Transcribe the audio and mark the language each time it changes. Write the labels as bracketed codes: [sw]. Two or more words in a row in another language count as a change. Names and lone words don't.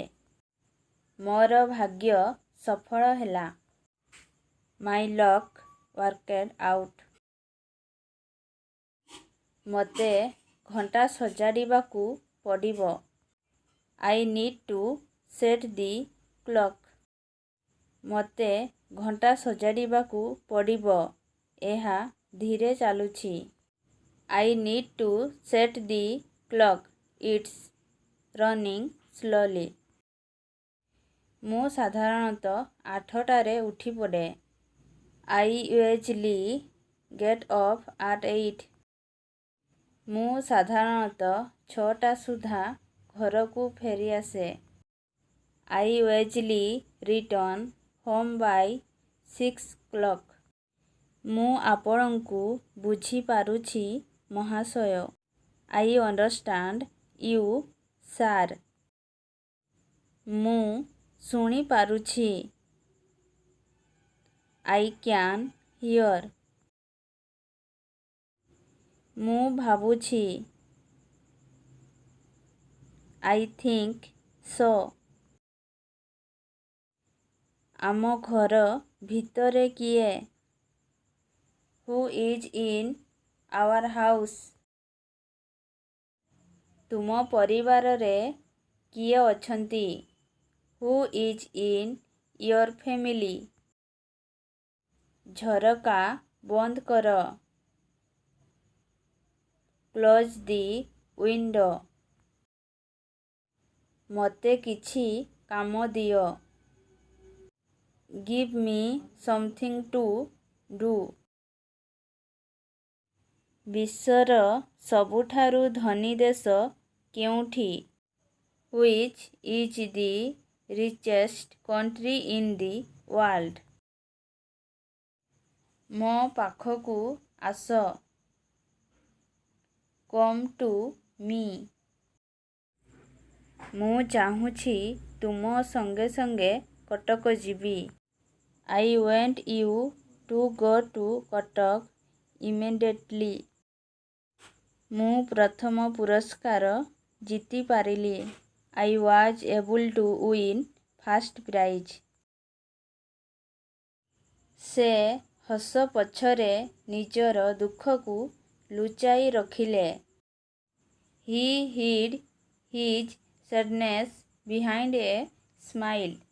[or] ମୋର ଭାଗ୍ୟ ସଫଳ ହେଲା. [en] My luck worked out. [or] ମୋତେ ଘଣ୍ଟା ସଜାଡ଼ିବାକୁ ପଡ଼ିବ. [en] I need to set the clock. [or] ମୋତେ ଘଣ୍ଟା ସଜାଡ଼ିବାକୁ ପଡ଼ିବ. ଏହା ଧୀରେ ଚାଲୁଛି. [en] I need to set the clock. It's running slowly. [or] ମୁଁ ସାଧାରଣତଃ 8ଟାରେ ଉଠିପଡ଼େ. [en] I usually get up at 8. [or] ମୁଁ ସାଧାରଣତଃ 6ଟା ସୁଦ୍ଧା ଘରକୁ ଫେରିଆସେ. [en] I usually return home by 6 o'clock. [or] ମୁଁ ଆପଣଙ୍କୁ ବୁଝିପାରୁଛି ମହାଶୟ. [en] I understand you, [or] ସାର୍। ମୁଁ ଶୁଣିପାରୁଛି। [en] I can hear. [or] ମୁଁ ଭାବୁଛି। [en] I think so. [or] ଆମ ଘର ଭିତରେ କିଏ? [en] Who is in our house? [or] ତୁମ ପରିବାରରେ କିଏ ଅଛନ୍ତି? [en] Who is in your family? [or] ଝରକା ବନ୍ଦ କର। [en] Close the window. [or] ମୋତେ କିଛି କାମ ଦିଅ। [en] Give me something to do. [or] ବିଶ୍ୱର ସବୁଠାରୁ ଧନୀ ଦେଶ କେଉଁଠି? [en] Which is the richest country in the world? [or] ମୋ ପାଖକୁ ଆସ। [en] Come to me. [or] ମୁଁ ଚାହୁଁଛି ତୁମ ସଙ୍ଗେ ସଙ୍ଗେ କଟକ ଯିବି। [en] I want you to go to Kotak immediately. [or] ମୁଁ ପ୍ରଥମ ପୁରସ୍କାର ଜିତିପାରିଲି। [en] I was able to win first prize. [or] ସେ ହସ ପଛରେ ନିଜର ଦୁଃଖକୁ ଲୁଚାଇ ରଖିଲେ। [en] He hid his sadness behind a smile.